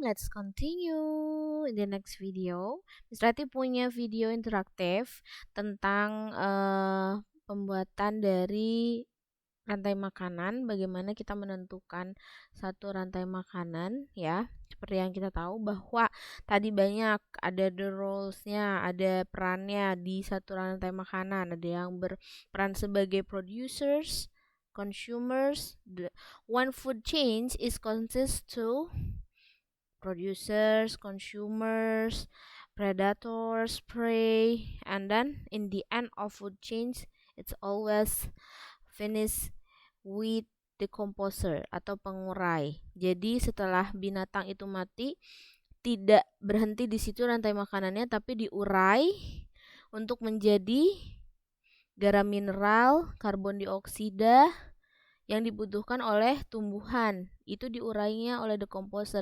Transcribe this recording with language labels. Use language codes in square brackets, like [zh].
[en] Let's continue in the next video. [id] Miss Rati punya video interaktif tentang pembuatan dari rantai makanan, bagaimana kita menentukan satu rantai makanan ya. Seperti yang kita tahu bahwa tadi banyak ada [en] the roles- [id] nya, ada perannya di satu rantai makanan. Ada yang berperan sebagai producers, consumers. [en] One food chain is consists to producers, consumers, predators, prey, and then in the end of food chains it's always finish with decomposer [id] atau pengurai. Jadi setelah binatang itu mati, tidak berhenti di situ rantai makanannya, tapi diurai untuk menjadi garam mineral, karbon dioksida yang dibutuhkan oleh tumbuhan. Itu diurainya oleh decomposer.